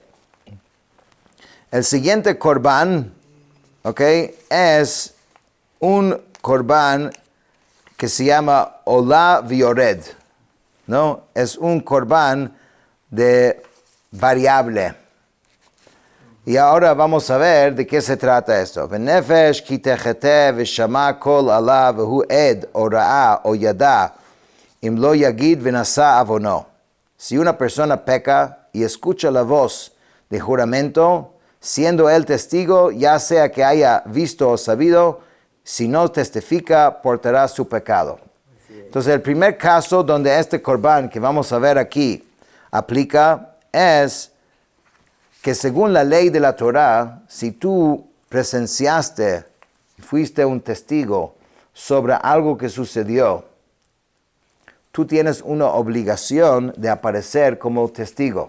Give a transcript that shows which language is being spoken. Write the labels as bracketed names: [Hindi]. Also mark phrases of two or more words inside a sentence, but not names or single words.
[Spanish] El siguiente corbán, ok, es un corbán que se llama Olá Viored, ¿no? Es un corbán de variable. Y ahora vamos a ver de qué se trata esto. [Hebrew] ונפש כי תחטא ושמעה קול אלה והוא עד או ראה או ידע אם לא יגיד ונשא עונו. [Spanish] Si una persona peca y escucha la voz de juramento, siendo él testigo, ya sea que haya visto o sabido, si no testifica, portará su pecado. Entonces, el primer caso donde este corbán que vamos a ver aquí aplica es que según la ley de la Torah, si tú presenciaste, fuiste un testigo sobre algo que sucedió, tú tienes una obligación de aparecer como testigo.